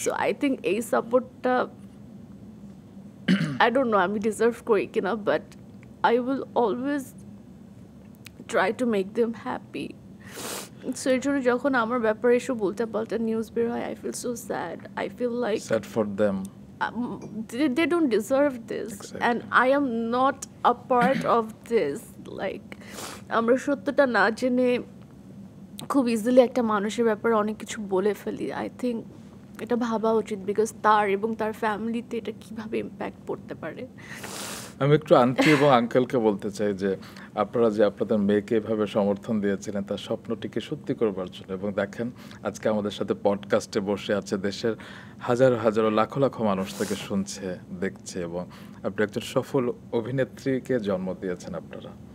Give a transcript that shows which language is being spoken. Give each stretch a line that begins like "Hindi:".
English: so I think
Bangla: এই সাপোর্টটা
English: I don't know
Bangla: আমি ডিজার্ভ করি কিনা,
English: But I will always try to make them happy.
Bangla: So এর জন্য যখন আমার ব্যাপারে এসব উল্টাপাল্টা নিউজ বের হয়,
English: I feel so sad. I feel like sad for them. they don't deserve this. Exactly. And I am not a part of this.
Bangla: Like আমরা সত্যটা না জেনে খুব ইজিলি একটা মানুষের ব্যাপারে অনেক কিছু বলে ফেলি।
English: I think
Bangla: এটা ভাবা উচিত,
English: because
Bangla: তার এবং তার ফ্যামিলিতে এটা কিভাবে ইম্প্যাক্ট পড়তে পারে। আমি একটু আন্টি এবং আঙ্কেলকে বলতে চাই যে আপনারা যে আপনাদের মেয়েকে এভাবে সমর্থন দিয়েছিলেন তার স্বপ্নটিকে সত্যি করবার জন্য, এবং দেখেন আজকে আমাদের সাথে পডকাস্টে বসে আছে, দেশের হাজারো হাজারো লাখো লাখো মানুষ থেকে শুনছে, দেখছে, এবং আপনি একজন সফল অভিনেত্রীকে জন্ম দিয়েছেন আপনারা।